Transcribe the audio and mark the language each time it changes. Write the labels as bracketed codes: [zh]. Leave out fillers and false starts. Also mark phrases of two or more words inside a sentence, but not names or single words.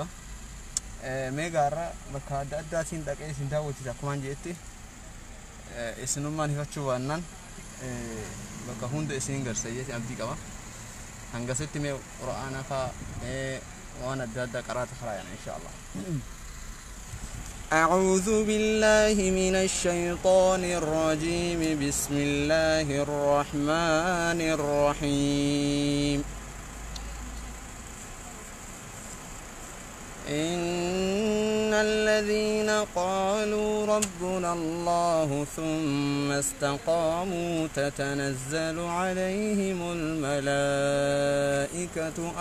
[om] Meegaarra bakka adda addaatiin dhaqee isin daawwachiisa akkumaan jeetti isinummaan hifachuu baannaan bakka hunda isin garsa jeetti abdii qaba. Hangasitti mee quraana faa waan adda addaa qaraata karaayana inshaallah. [ar] أعوذ بالله من الشيطان الرجيم. بسم الله الرحمن الرحيم. إن الذين قالوا ربنا الله ثم استقاموا تتنزل عليهم الملائكة